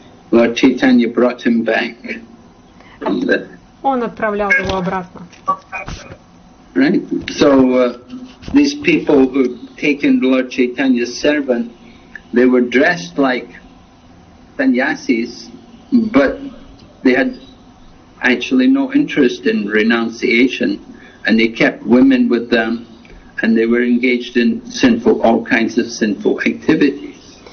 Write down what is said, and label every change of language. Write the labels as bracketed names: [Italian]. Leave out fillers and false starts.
[English] Lord Chaitanya brought him back. [Russian] Он отправлял его обратно. [English] Right? So these people who taken Lord Chaitanya's servant, they were dressed like sannyasis, but they had actually no interest in renunciation, and they kept women with them, and they were engaged in all kinds of sinful activities.